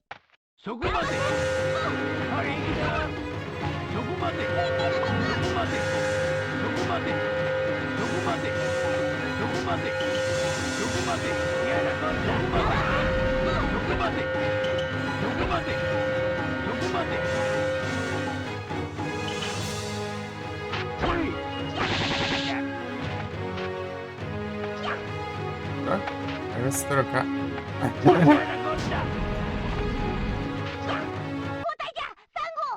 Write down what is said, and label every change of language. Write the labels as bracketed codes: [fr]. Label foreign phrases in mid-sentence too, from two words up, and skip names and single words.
[ja] そこまで。あれいいな。そこまで。そこまで。そこまで。そこまで。そこまで。そこまで。やらかそこまで。そこまで。そこまで。そこまで。 [pt] Vai se trocar. [ja] 交代じゃ、サンゴ。